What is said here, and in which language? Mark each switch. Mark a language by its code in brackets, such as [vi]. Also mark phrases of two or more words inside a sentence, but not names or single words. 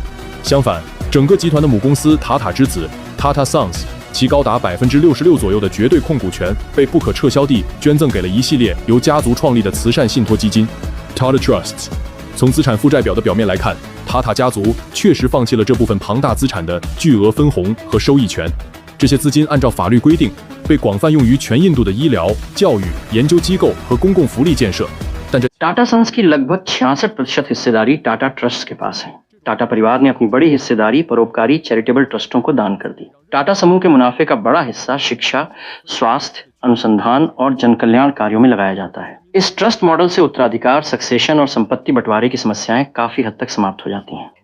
[zh] 相反，整个集团的母公司塔塔之子 Tata Sons， 其高达66%左右的绝对控股权被不可撤销地捐赠给了一系列由家族创立的慈善信托基金 Tata Trusts。从资产负债表的表面来看，塔塔家族确实放弃了这部分庞大资产的巨额分红和收益权。这些资金按照法律规定被广泛用于全印度的医疗、教育、研究机构和公共福利建设。但这 [hi] टाटा सन्स की लगभग 66% हिस्सेदारी टाटा ट्रस्ट के पास है। टाटा परिवार ने अपनी बड़ी हिस्सेदारी परोपकारी [en] charitable trusts [hi] को दान कर दी। टाटा समूह के मुनाफे का बड़ा हिस्सा शिक्षा, स्वास्थ्य, अनुसंधान और जनकल्याण कार्यों में लगाया जाता है। इस ट्रस्ट मॉडल से उत्तराधिकार, सक्सेशन और संपत्ति बंटवारे की समस्याएं काफी हद तक समाप्त हो जाती हैं।